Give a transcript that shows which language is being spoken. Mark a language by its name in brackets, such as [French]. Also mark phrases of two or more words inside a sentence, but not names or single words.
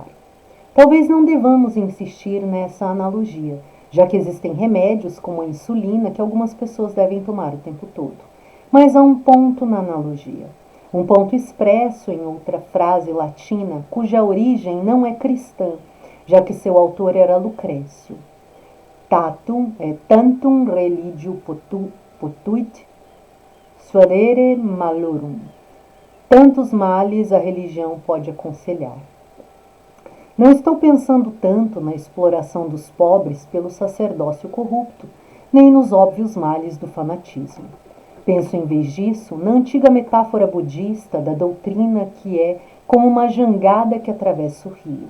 [Portuguese] Talvez não devamos insistir nessa analogia, já que existem remédios, como a insulina, que algumas pessoas devem tomar o tempo todo. Mas há um ponto na analogia. Um ponto expresso em outra frase latina, cuja origem não é cristã, já que seu autor era Lucrécio. [Latin] Tantum religio potuit suadere malorum. [Portuguese] Tantos males a religião pode aconselhar. Não estou pensando tanto na exploração dos pobres pelo sacerdócio corrupto, nem nos óbvios males do fanatismo. Penso, em vez disso, na antiga metáfora budista da doutrina que é como uma jangada que atravessa o rio.